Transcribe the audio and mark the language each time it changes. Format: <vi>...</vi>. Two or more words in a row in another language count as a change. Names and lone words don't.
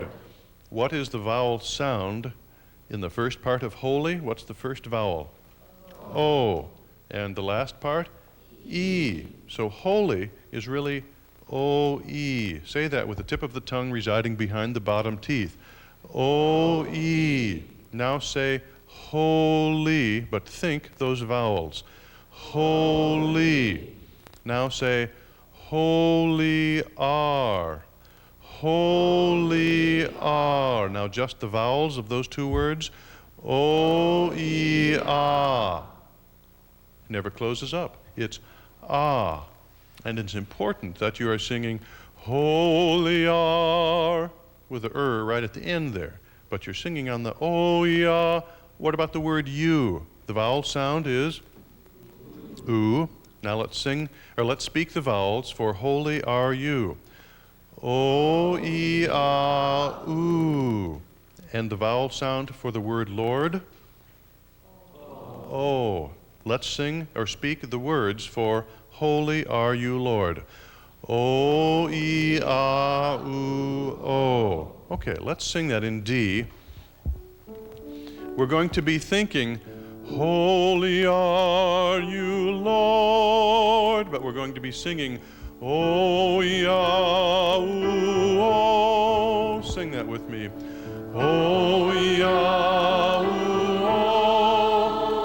<en>What is the vowel sound in the first part of holy? What's the first vowel? O. And the last part? E. So holy is really O-E. Say that with the tip of the tongue residing behind the bottom teeth. O-E. Now say holy, but think those vowels. Holy. Now say holy are. Holy are. Now just the vowels of those two words. O-E-ah. Never closes up. It's ah. And it's important that you are singing holy are with the right at the end there. But you're singing on the O-E-ah. What about the word you? The vowel sound is oo. Now let's speak the vowels for holy are you. O-E-A-U. And the vowel sound for the word Lord? O. Let's sing or speak the words for holy are you, Lord. O-E-A-U-O. Okay, let's sing that in D. We're going to be thinking Holy are you, Lord. But we're going to be singing, O Yahweh. Sing that with me. O Yahweh.</en>